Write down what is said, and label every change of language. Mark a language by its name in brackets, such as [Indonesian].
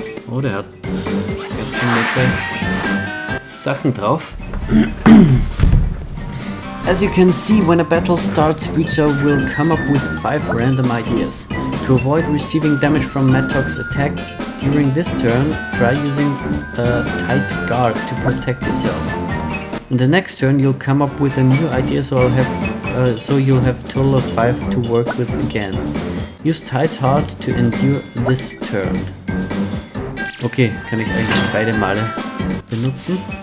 [German] Oh, der hat ganz schön nette Sachen drauf. [English] As you can see, when a battle starts, Futsal will come up with 5 random ideas. To avoid receiving damage from Matok's attacks during this turn, try using a tight guard to protect yourself. In the next turn, you'll come up with a new idea, so you'll have a total of 5 to work with again. Use tight heart to endure this turn. [German] Okay, kann ich eigentlich beide Male benutzen.